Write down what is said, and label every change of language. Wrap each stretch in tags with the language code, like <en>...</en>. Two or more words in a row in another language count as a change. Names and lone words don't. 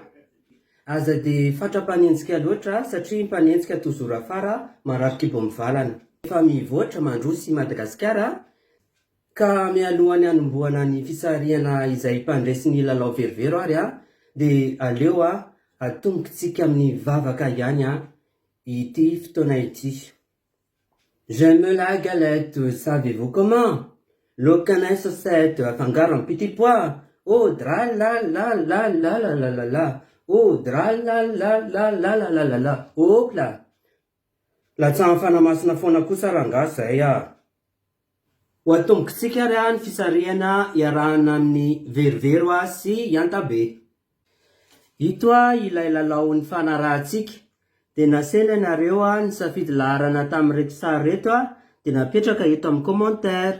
<mg>Aza dia fatra-panenjika loatra satria mpanenjika tozoro afara marary kibo mivalana. Efa mivoatra mandroso i Madagasikara ka mialohany hanombohana ny fisarihana izay mpandresy ny lalao verivero ary dia aleo atombokitsika amin'ny vavaka ihany ity fotoana ity.</mg> <fr>J'aime la galette, savez-vous comment? Le canin saucette,</fr> <mg>afangaro amin'ny</mg> <fr>petit pois. Oh, dra la la la la la la la la. Oh, dra la la la la la la la la. Oh, la.</fr> <mg>Latsaha fanamasina foana kosa rangahy zay Ho atombokitsika ary ny fisarihana iarahana amin'ny verivero sy Ianta be. Ito ilay lalao ny fanarahantsika. Dia nasena ianareo ny safidy laharana tamin'ireto sary reto dia napetraka eto amin'ny commentaire.</mg>